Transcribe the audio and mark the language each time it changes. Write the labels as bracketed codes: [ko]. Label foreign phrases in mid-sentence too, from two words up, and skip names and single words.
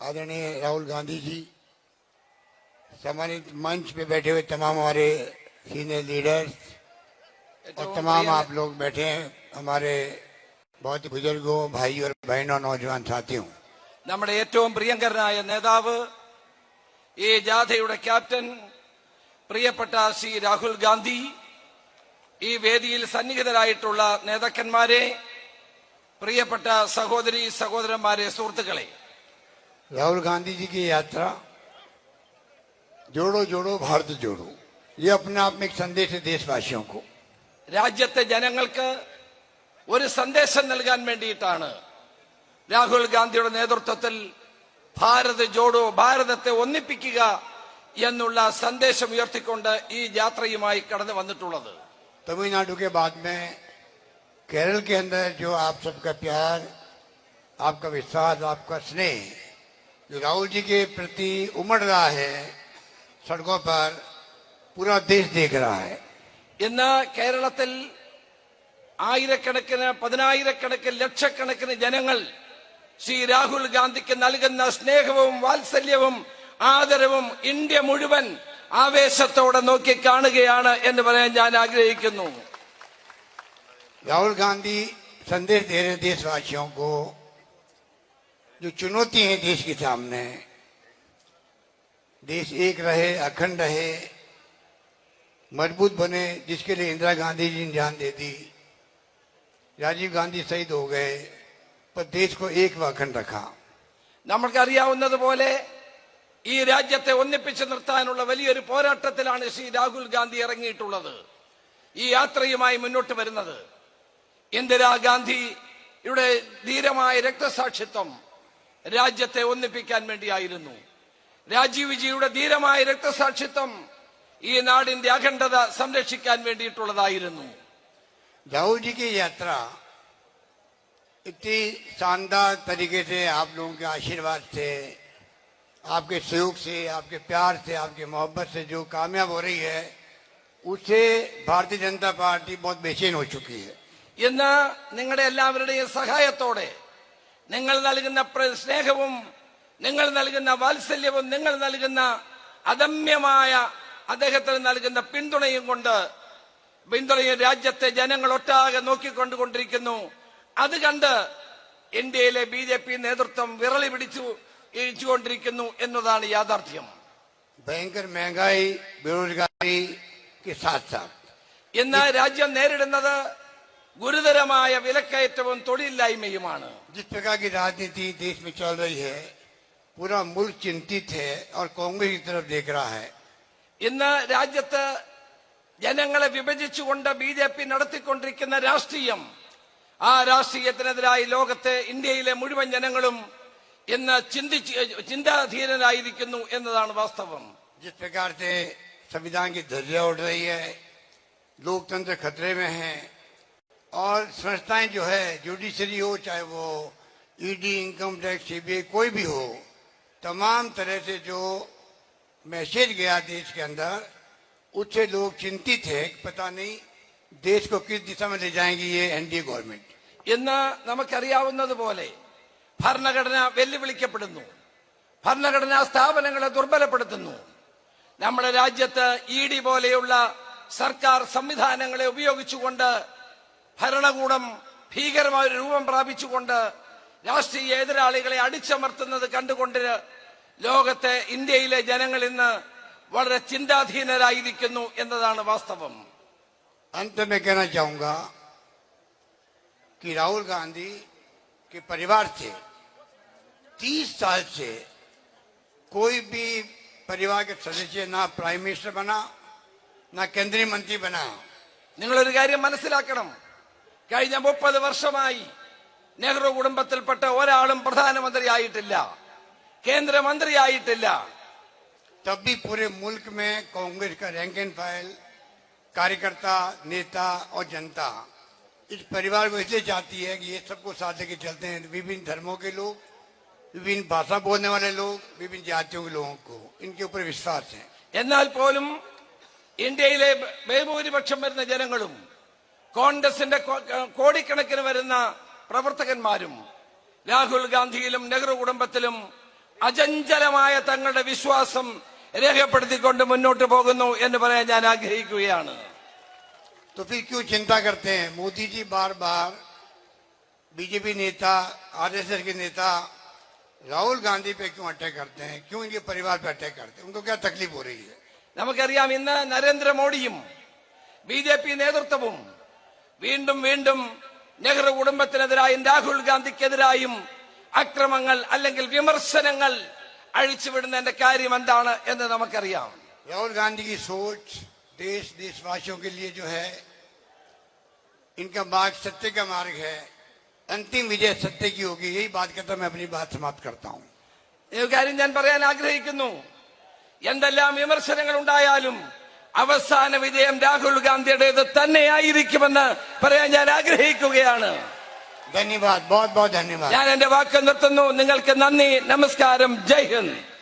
[hi] आदरणीय राहुल गांधी जी, सम्मानित मंच पे बैठे हुए तमाम हमारे [en] senior leaders [hi] और तमाम आप लोग बैठे हैं, हमारे बहुत बुजुर्गों, भाई और बहनों, नौजवान साथियों, [ml] നമ്മുടെ ഏറ്റവും പ്രിയങ്കരനായ നേതാവ്, ഈ ജാഥയുടെ ക്യാപ്റ്റൻ, പ്രിയപ്പെട്ട ശ്രീ രാഹുൽ ഗാന്ധി, ഈ വേദിയിൽ സന്നിഹിതരായിട്ടുള്ള നേതാക്കന്മാരെ, പ്രിയപ്പെട്ട സഹോദരി സഹോദരന്മാരെ, സുഹൃത്തുക്കളെ, [hi] राहुल गांधी जी की यात्रा जोड़ो जोड़ो भारत जोड़ो, ये अपने आप में एक संदेश है देशवासियों को. [ml] രാജ്യത്തെ ജനങ്ങൾക്ക് ഒരു സന്ദേശം നൽകാൻ വേണ്ടിയിട്ടാണ് രാഹുൽ ഗാന്ധിയുടെ നേതൃത്വത്തിൽ ഭാരത് ജോഡോ, ഭാരതത്തെ ഒന്നിപ്പിക്കുക എന്നുള്ള സന്ദേശം ഉയർത്തിക്കൊണ്ട് ഈ യാത്രയുമായി കടന്നു വന്നിട്ടുള്ളത്. [hi] तमिलनाडु के बाद में केरल के अंदर जो आप सबका प्यार, आपका विश्वास, आपका स्नेह जो राहुल जी के प्रति उमड़ रहा है सड़कों पर, पूरा देश देख रहा है. [ml] ഇന്ന് കേരളത്തിൽ ആയിരക്കണക്കിന്, പതിനായിരക്കണക്കിന്, ലക്ഷക്കണക്കിന് ജനങ്ങൾ ശ്രീ രാഹുൽ ഗാന്ധിക്ക് നൽകുന്ന സ്നേഹവും വാത്സല്യവും ആദരവും ഇന്ത്യ മുഴുവൻ ആവേശത്തോടെ നോക്കി കാണുകയാണ് എന്ന് പറയാൻ ഞാൻ ആഗ്രഹിക്കുന്നു. [hi] राहुल गांधी संदेश दे रहे देशवासियों को, जो चुनौती है देश के सामने, देश एक रहे, अखंड रहे, मजबूत बने, जिसके लिए इंदिरा गांधी जी ने जान दे दी, राजीव गांधी शहीद हो गए, पर देश को एक व अखंड रखा. [ml] നമ്മൾക്കറിയാവുന്നതുപോലെ ഈ രാജ്യത്തെ ഒന്നിപ്പിച്ചു നിർത്താനുള്ള വലിയൊരു പോരാട്ടത്തിലാണ് ശ്രീ രാഹുൽ ഗാന്ധി ഇറങ്ങിയിട്ടുള്ളത്, ഈ യാത്രയുമായി മുന്നോട്ട് വരുന്നത്. ഇന്ദിരാഗാന്ധിയുടെ ധീരമായ രക്തസാക്ഷിത്വം രാജ്യത്തെ ഒന്നിപ്പിക്കാൻ വേണ്ടിയായിരുന്നു. രാജീവ് ജിയുടെ ധീരമായ രക്തസാക്ഷിത്വം ഈ നാടിന്റെ അഖണ്ഡത സംരക്ഷിക്കാൻ വേണ്ടിയിട്ടുള്ളതായിരുന്നു. [hi] राहुल जी की यात्रा इतनी शानदार तरीके से आप लोगों के आशीर्वाद से, आपके सहयोग से, आपके प्यार से, आपके मोहब्बत से जो कामयाब हो रही है, उससे भारतीय जनता पार्टी बहुत बेचैन हो चुकी है. [ml] ഇന്ന് നിങ്ങളുടെ എല്ലാവരുടെയും സഹായത്തോടെ, നിങ്ങൾ നൽകുന്ന സ്നേഹവും, നിങ്ങൾ നൽകുന്ന വാത്സല്യവും, നിങ്ങൾ നൽകുന്ന അദമ്യമായ അദ്ദേഹത്തിന് നൽകുന്ന പിന്തുണയും രാജ്യത്തെ ജനങ്ങൾ ഒട്ടാകെ നോക്കിക്കൊണ്ടിരിക്കുന്നു. അത് കണ്ട് ഇന്ത്യയിലെ BJP നേതൃത്വം വിറളി ഇടിച്ചുകൊണ്ടിരിക്കുന്നു എന്നതാണ് യാഥാർത്ഥ്യം. [hi] ഭയങ്കര महंगाई, बेरोजगारी के साथ साथ [ml] ഇന്ന് രാജ്യം നേരിടുന്നത് ഗുരുതരമായ വിലക്കയറ്റവും തൊഴിലില്ലായ്മയുമാണ്. [hi] जिस प्रकार की राजनीति देश में चल रही है, पूरा मुल्क चिंतित है और कांग्रेस की तरफ देख रहा है. [ml] ഇന്ന് രാജ്യത്ത് ജനങ്ങളെ വിഭജിച്ചുകൊണ്ട് BJP നടത്തിക്കൊണ്ടിരിക്കുന്ന രാഷ്ട്രീയം, ആ രാഷ്ട്രീയത്തിനെതിരായി ലോകത്തെ, ഇന്ത്യയിലെ മുഴുവൻ ജനങ്ങളും ഇന്ന് ചിന്താധീനരായിരിക്കുന്നു എന്നതാണ് വാസ്തവം. [hi] जिस प्रकार से संविधान की धज्जियां उड़ रही है, लोकतंत्र खतरे में है और संस्थाएं जो है, जुडिशरी हो, चाहे वो ED, [en] income tax, [hi] CBI, कोई भी हो, तमाम तरह से जो मैसेज गया देश के अंदर, उससे लोग चिंतित है कि पता नहीं देश को किस दिशा में ले जाएंगी ये NDA गवर्नमेंट. [ml] ഇന്ന് നമുക്കറിയാവുന്നതുപോലെ ഭരണഘടന വെല്ലുവിളിക്കപ്പെടുന്നു, ഭരണഘടനാ സ്ഥാപനങ്ങളെ ദുർബലപ്പെടുത്തുന്നു. നമ്മുടെ രാജ്യത്ത് ED പോലെയുള്ള സർക്കാർ സംവിധാനങ്ങളെ ഉപയോഗിച്ചുകൊണ്ട് ഭരണകൂടം ഭീകരമായ ഒരു രൂപം പ്രാപിച്ചുകൊണ്ട് രാഷ്ട്രീയ എതിരാളികളെ അടിച്ചമർത്തുന്നത് കണ്ടുകൊണ്ട് ലോകത്തെ, ഇന്ത്യയിലെ ജനങ്ങൾ ഇന്ന് വളരെ ചിന്താധീനരായിരിക്കുന്നു എന്നതാണ് വാസ്തവം. [hi] अंत में कहना चाहूंगा कि राहुल गांधी के परिवार से 30 साल से कोई भी परिवार के सदस्य ना [en] prime minister [hi] बना, ना केंद्रीय मंत्री बना. [ml] നിങ്ങളൊരു കാര്യം മനസ്സിലാക്കണം, കഴിഞ്ഞ 30 വർഷമായി നെഹ്റു കുടുംബത്തിൽപ്പെട്ട ഒരാളും പ്രധാനമന്ത്രി ആയിട്ടില്ല, കേന്ദ്രമന്ത്രി ആയിട്ടില്ല. [hi] तब भी पूरे मुल्क में कांग्रेस का [en] rank and file, [hi] कार्यकर्ता, नेता और जनता इस परिवार को इसलिए चाहती है कि ये सबको साथ लेके चलते हैं. विभिन्न धर्मों के लोग, विभिन्न भाषा बोलने वाले लोग, विभिन्न जातियों के लोगों को इनके ऊपर विश्वास है. [ml] എന്നാൽ പോലും ഇന്ത്യയിലെ ബഹുഭൂരിപക്ഷം വരുന്ന ജനങ്ങളും കോൺഗ്രസിന്റെ കോടിക്കണക്കിന് വരുന്ന പ്രവർത്തകന്മാരും രാഹുൽ ഗാന്ധിയിലും നെഹ്റു കുടുംബത്തിലും അചഞ്ചലമായ തങ്ങളുടെ വിശ്വാസം രേഖപ്പെടുത്തിക്കൊണ്ട് മുന്നോട്ട് പോകുന്നു എന്ന് പറയാൻ ഞാൻ ആഗ്രഹിക്കുകയാണ്. [hi] तो फिर क्यों चिंता करते हैं? मोदी जी बार बार बीजेपी नेता, आरएसएस के नेता राहुल गांधी पे क्यों अटैक करते हैं? क्यों इनके परिवार पे अटैक करते हैं? उनको क्या तकलीफ हो रही है? [ml] നമുക്കറിയാം, ഇന്ന് നരേന്ദ്രമോദിയും BJP നേതൃത്വവും വീണ്ടും വീണ്ടും നെഹ്റു കുടുംബത്തിനെതിരായും രാഹുൽ ഗാന്ധിക്കെതിരായും അക്രമങ്ങൾ അല്ലെങ്കിൽ വിമർശനങ്ങൾ അഴിച്ചുവിടുന്നതിന്റെ കാര്യം എന്താണ് എന്ന് നമുക്കറിയാം. [hi] राहुल गांधी की सोच देशवासियों के लिए जो है, इनका मार्ग सत्य का मार्ग है, अंतिम विजय सत्य की होगी. यही बात कहता मैं अपनी बात समाप्त करता हूं. [ml] ഈ കാര്യം ഞാൻ പറയാൻ ആഗ്രഹിക്കുന്നു. എന്തെല്ലാം വിമർശനങ്ങൾ ഉണ്ടായാലും അവസാന വിജയം രാഹുൽ ഗാന്ധിയുടേത് തന്നെയായിരിക്കുമെന്ന് പറയാൻ ഞാൻ ആഗ്രഹിക്കുകയാണ്. [hi] धन्यवाद, बहुत बहुत धन्यवाद. [ml] ഞാൻ എന്റെ വാക്ക് നിർത്തുന്നു. നിങ്ങൾക്ക് നന്ദി, നമസ്കാരം, [hi] जय हिंद.